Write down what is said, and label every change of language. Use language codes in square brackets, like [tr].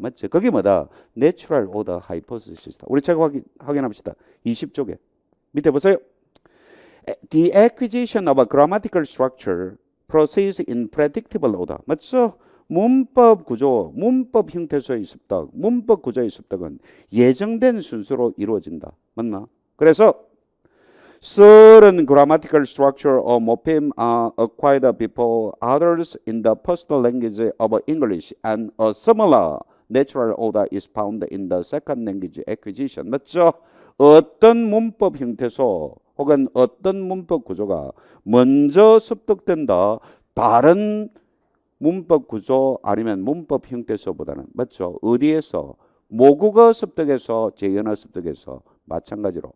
[ko] 맞죠? 그게 뭐다? Natural Order Hypothesis다. 우리 책 확인합시다. 20쪽에. 밑에 보세요. [en] The acquisition of a grammatical structure proceeds in predictable order. [ko] 맞죠? 문법 구조, 문법 형태소의 습득, 문법 구조의 습득은 예정된 순서로 이루어진다. 맞나? 그래서 [en] certain grammatical structure or morpheme are acquired before others in the personal language of English, and a similar natural order is found in the second language acquisition. [ko] 맞죠? 어떤 문법 형태소 혹은 어떤 문법 구조가 먼저 습득된다. 다른 문법 구조 아니면 문법 형태소보다는 맞죠? 어디에서? 모국어 습득에서 재현어 습득에서 마찬가지로.